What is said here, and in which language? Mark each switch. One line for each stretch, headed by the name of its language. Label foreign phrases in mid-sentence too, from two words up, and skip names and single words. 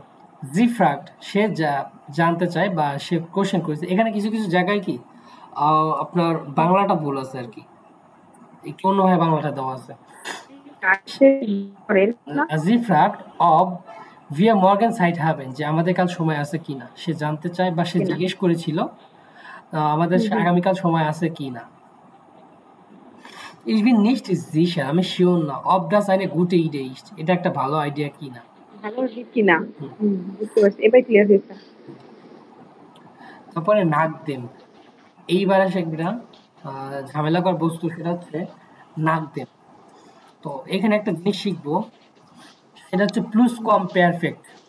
German: Sie fragt
Bangla: সে জানতে চায় বা সে কোশ্চেন করেছে, এখানে কিছু কিছু জায়গায় কি আপনার বাংলাটা ভুল আছে আর কি, একটু অন্যভাবে বাংলাটা দেওয়া আছে।
German: Sie fragt ob wir morgen Zeit haben,
Bangla: যে আমাদের কাল সময় আছে কিনা, সে জানতে চায় বা সে জিজ্ঞেস করেছিল আমাদের আগামীকাল সময় আছে কিনা।
German: Ich bin nicht sicher,
Bangla: আমি শিওর না,
German: ob das eine gute Idee ist,
Bangla: এটা একটা ভালো আইডিয়া কিনা। ভালো কিনা, বুঝতে পারছি, এবার ক্লিয়ার হয়েছে। তারপরে
German: nach dem,
Bangla: এইবার আসে একটা ঝামেলাকর বস্তু, সেটা হচ্ছে
German: nach dem.
Bangla: তো এখানে একটা জিনিস শিখবো, সেটা হচ্ছে প্লুস কম পারফেক্ট।